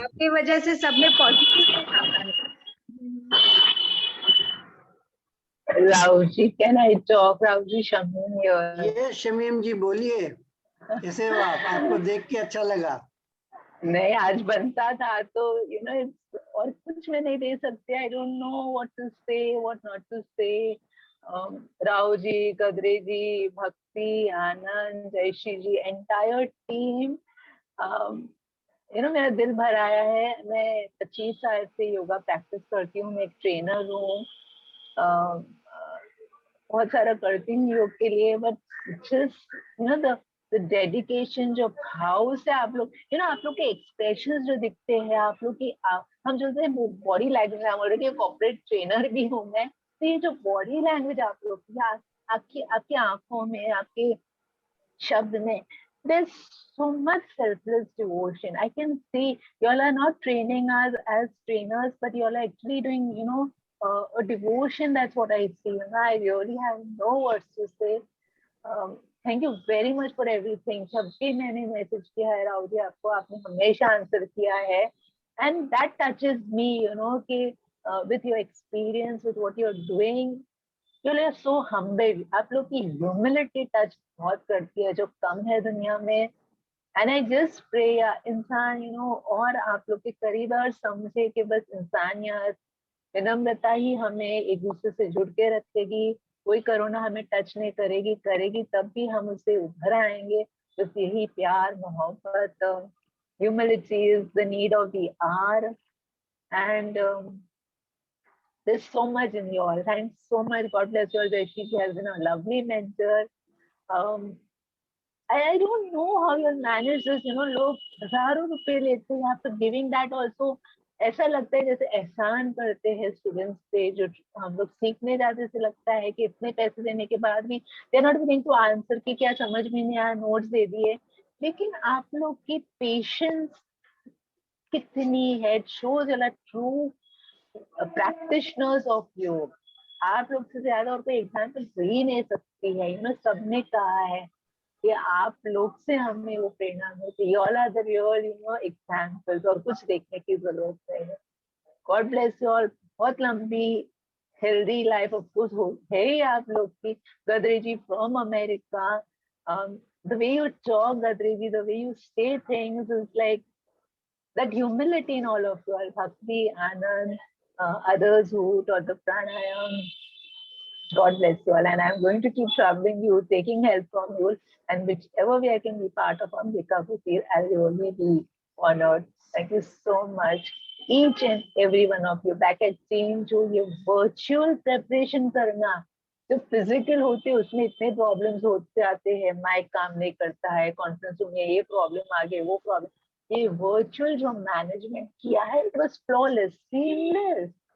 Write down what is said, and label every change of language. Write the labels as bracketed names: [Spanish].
[Hindi] आपकी वजह से सब में positive. [English] Rao ji, can I talk? Rao ji, Shamim here. [Hindi] ये शमीम जी बोलिए. कैसे हो आप? आपको देख के अच्छा लगा। नहीं, आज बनता था तो और कुछ मैं नहीं दे सकती. [English] I don't know what to say, what not to say. [Hindi] राव जी, गदरे जी, भक्ति, आनंद, जयश्री जी, एंटायर टीम, मेरा दिल भर आया है. मैं 25 साल से योगा प्रैक्टिस करती हूँ. मैं एक ट्रेनर हूँ. बहुत सारा करती हूँ योग के लिए. [English] but just the dedication, [Hindi] जो भाव से आप लोग आप लोग के एक्सप्रेशंस जो दिखते हैं, आप लोग की हम जो बॉडी लैंग्वेज, हम ऑलरेडी कॉर्पोरेट ट्रेनर भी हूँ मैं, तो ये जो बॉडी लैंग्वेज आप लोग की, आपकी आंखों में, आपके शब्द में, [English] there's so much selfless devotion. I can see you all are not training us as trainers, but you all are actually doing, a devotion. That's what I see. I really have no words to say. Thank you very much for everything. [Hindi] सबके मैंने message किया है राहुल जी, आपको, आपने हमेशा answer किया है. [English] And that touches me, कि with your experience, with what you're doing, you're so humble. [Hindi] आप लोग की ह्यूमिलिटी टच बहुत करती है, जो कम है दुनिया में. [English] and I just pray [Hindi] इंसान और आप लोग के करीब है और समझे कि बस इंसानियत, विनम्रता ही हमें एक दूसरे से जुड़ के रखेगी. कोई कोरोना हमें टच नहीं करेगी तब भी हम उससे उभर आएंगे. बस यही प्यार, मोहब्बत, [English] Humility is the need of the hour. And there's so much in you all. Thanks so much. God bless you all. Jayashree has been a lovely mentor. I don't know how you manage this. [Hindi] लोग हजारों रुपए लेते हैं [English] after giving that also. [Hindi] ऐसा लगता है जैसे एहसान करते हैं स्टूडेंट्स पे, जो हम लोग सीखने जाते से लगता है कि इतने पैसे देने के बाद भी [English] they are not willing to answer [Hindi] कि क्या समझ में नहीं आया, नोट्स दे दिए. लेकिन आप लोग की पेशेंस कितनी है, [English] shows you are true practitioners of [Hindi] योग. आप लोग से ज्यादा और कोई एग्जाम्पल हो ही नहीं सकती है. सबने कहा है कि आप लोग से हमें वो प्रेरणा मिलती है. [English] all are the real examples, [Hindi] और कुछ देखने की जरूरत नहीं है. [English] God bless you all. [Hindi] बहुत लंबी हेल्दी लाइफ ऑफ कोर्स है ही आप लोग की. [English] Gadre ji from America, the way you talk Gadre ji, the way you say things is like that humility in all of you all. Bhakti, Anand, others who taught the pranayam. God bless you all. And I'm going to keep troubling you, taking help from you, and whichever way I can be part of Ambika Kutir, I'll really be honored. Thank you so much. Each and every one of you. Back at team, [Hindi] जो ये virtual preparation करना, जो physical होते हैं उसमें इतने problems होते आते हैं. माइक काम नहीं करता है, कॉन्फ्रेंस रूम में ये प्रॉब्लम आ गई, वो प्रॉब्लम. ये वर्चुअल जो मैनेजमेंट किया है, [English] It was flawless, seamless.